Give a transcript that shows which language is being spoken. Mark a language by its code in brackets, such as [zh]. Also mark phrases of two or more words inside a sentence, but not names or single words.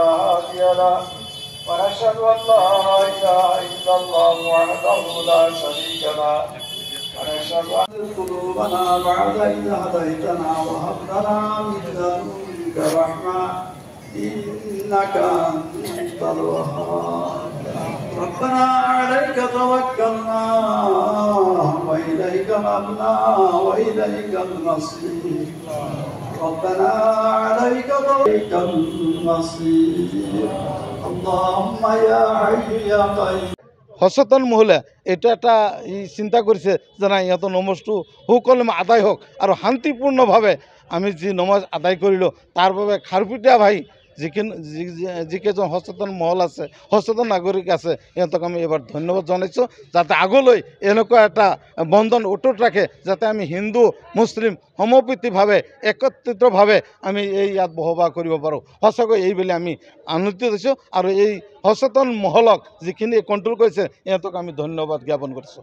[ar] هادي له ونشهد أن لا إله إلا الله وحده لا شريك له ونشهد أن قلوبنا بعد إذ هديتنا وهب لنا من لدنك رحمة إنك أنت الوهاب ربنا عليك توكلنا وإليك نبنا وإليك المصير ربنا عليك توكلنا المصير اللهم يا حي يا قيوم [as] সচেতন মহিলা এটা একটা চিন্তা কৰিছে যে নাই ইহঁতৰ নমাজটো সুকলমে আদায় হওক আৰু শান্তিপূৰ্ণভাৱে আমি যি নমাজ আদায় কৰিলোঁ তাৰ বাবে খাৰপুটীয়া ভাই যিকেইজন সচেতন মহল আছে সচেতন নাগৰিক আছে ইহঁতক আমি এবাৰ ধন্যবাদ জনাইছোঁ যাতে আগলৈ এনেকুৱা এটা বন্ধন অটুট ৰাখে যাতে আমি হিন্দু মুছলিম সমপ্ৰীতিভাৱে একত্ৰিতভাৱে আমি এই ইয়াত বসবাস কৰিব পাৰোঁ সঁচাকৈ এইবুলি আমি আনন্দিত হৈছোঁ আৰু এই সচেতন মহলক যিখিনি কণ্ট্ৰল কৰিছে ইহঁতক আমি ধন্যবাদ জ্ঞাপন কৰিছোঁ।